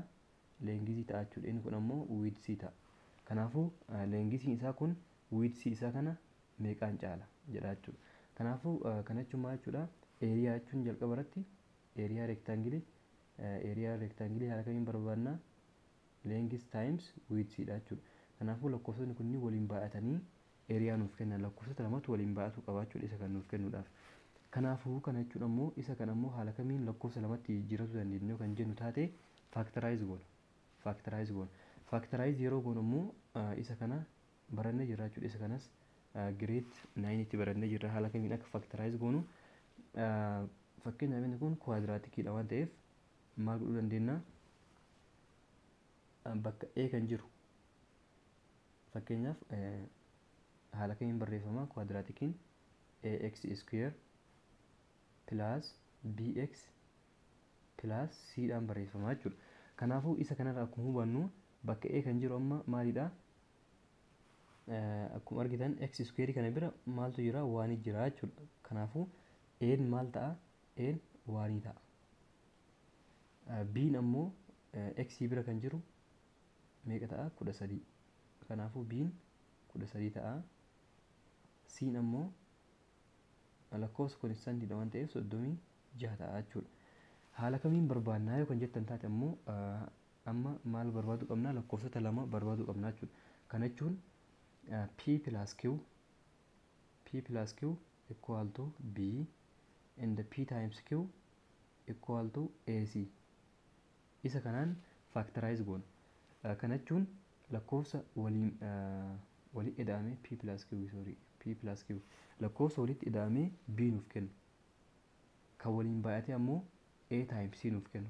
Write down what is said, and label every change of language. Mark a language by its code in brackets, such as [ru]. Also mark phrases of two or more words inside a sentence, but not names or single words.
[om] Leengisii ta'a jechuudha. Inni kun ammoo width ta'a. Kanaafuu leengisiin isaa kun width isaa kana meeqaan caala jedha jechuudha. Kanaafuu kana jechuun maal jechuudha? Area jechuun jalqaba irratti [en] area rectangle [om] haala kamiin barbaadna? [en] Length times width [om] dha jechuudha. Kanaafuu lakkoofsonni kunniin waliin baay'atanii area nuuf kennan. Lakkoofsota lamatu waliin baay'atu qaba jechuudha isa kan nuuf kennuudhaaf. Kanaafuu kana jechuun ammoo isa kan ammoo haala kamiin lakkoofsa lamatti jijjiirrachuu dandeenya kan jennu taate factorize goona. Factorize yeroo goonu ammoo isa kana barannee jirra jechuudha. Isa kanas grade 9 tti barannee jirra haala kamiin akka factorize goonu. Fakkeenyaaf inni kun quadraticidha waan ta'eef maal godhuu dandeenya? Bakka a kan jiru fakkeenyaaf haala kamiin barreeffama? Quadraticiin [en] ax square plus bx plus c [om] dhaan barreeffama jechuudha. Kanaafuu isa kanarraa akkuma hubannu bakka a kan jiru amma maalidha? Akkuma argitan [en] x square [om] kana bira maaltu jira? Waan jira jechuudha. Kanaafuu a maal ta'a? A waan ta'a. b ammoo x bira kan jiru meeqa ta'a? 13. Kanaafuu b 13 ta'a. c ammoo lakkoofsa konstantiidha waan ta'eef 36 ta'a jechuudha. Haala kamiin barbaannaa yoo kan jettan taate ammoo amma maal barbaadu qabna? Lakkoofsota lama barbaadu qabna jechuudha. Kana jechuun [en] p plus q equal to b and p times q equal to ac. [om] Isa kanaan factorize goona. Kana jechuun lakkoofsa waliin ida'ame [en] p plus q [om] lakkoofsa walitti ida'ame b nuuf kennu. Kan waliin baay'ate ammoo [en] a times c [om] nuuf kennu.